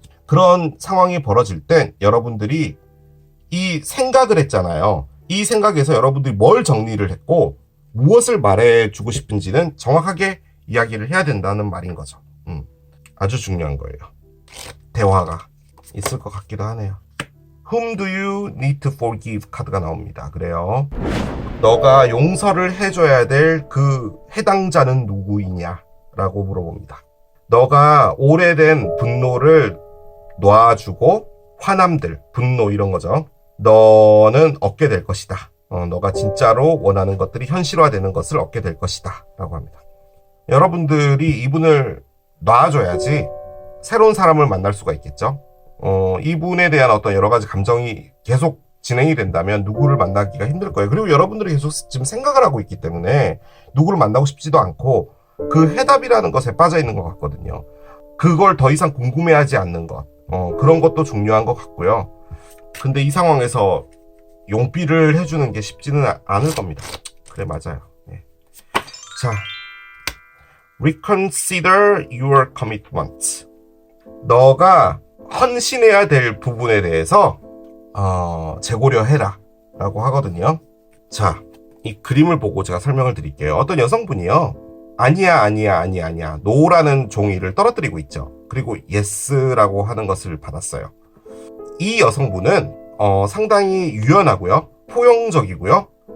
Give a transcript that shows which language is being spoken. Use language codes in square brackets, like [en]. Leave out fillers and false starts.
[ko] 그런 상황이 벌어질 땐 여러분들이 이 생각을 했잖아요. 이 생각에서 여러분들이 뭘 정리를 했고 무엇을 말해주고 싶은지는 정확하게 이야기를 해야 된다는 말인 거죠. 아주 중요한 거예요. 대화가 있을 것 같기도 하네요. [en] Whom do you need to forgive? [ko] 카드가 나옵니다. 그래요. 너가 용서를 해줘야 될 그 해당자는 누구이냐? 라고 물어봅니다. 너가 오래된 분노를 놔주고 화남들, 분노 이런 거죠. 너는 얻게 될 것이다. 너가 진짜로 원하는 것들이 현실화되는 것을 얻게 될 것이다. 라고 합니다. 여러분들이 이분을 놔줘야지 새로운 사람을 만날 수가 있겠죠. 이분에 대한 어떤 여러 가지 감정이 계속 진행이 된다면 누구를 만나기가 힘들 거예요. 그리고 여러분들이 계속 지금 생각을 하고 있기 때문에 누구를 만나고 싶지도 않고 그 해답이라는 것에 빠져 있는 것 같거든요. 그걸 더 이상 궁금해하지 않는 것. 그런 것도 중요한 것 같고요. 근데 이 상황에서 용비를 해주는 게 쉽지는 않을 겁니다. 그래, 맞아요. 네. 자, [en] reconsider your commitment. [ko] 너가 헌신해야 될 부분에 대해서 재고려해라 라고 하거든요. 자, 이 그림을 보고 제가 설명을 드릴게요. 어떤 여성분이요. 아니야 노라는 종이를 떨어뜨리고 있죠. 그리고 yes라고 하는 것을 받았어요. 이 여성분은 상당히 유연하고요. 포용적이고요.